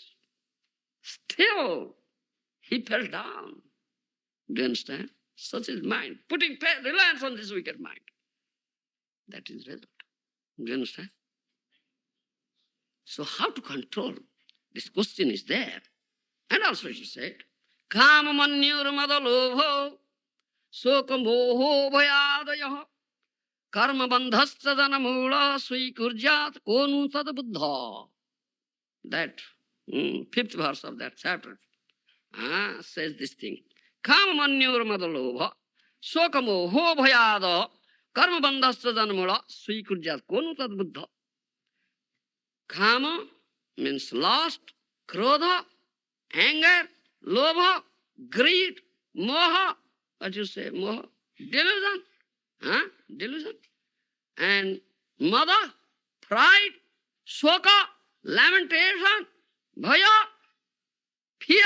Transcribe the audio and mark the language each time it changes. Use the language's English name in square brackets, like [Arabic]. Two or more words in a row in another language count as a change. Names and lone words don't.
[English] Still, he fell down. Do you understand? Such is mind. Putting reliance on this wicked mind. That is result. Do you understand? So how to control? This question is there. And also she said, [Sanskrit] काम मन्युर् मदलोभो शोकमोहो भयादयः कर्म बन्धस्य जनमूल स्वीकुर्जत् कोनु तद् बुद्ध. [English] That fifth verse of that chapter says this thing. [Sanskrit] काम मन्युर् मदलोभ शोकमोहो भयादयः कर्म बन्धस्य जनमूल स्वीकुर्जत् कोनु तद् बुद्ध. [English] Kama means lust, krodha, anger, lobha, greed, moha. What you say? Moha? Delusion. Delusion. And mada, pride, shoka, lamentation, bhaya, fear.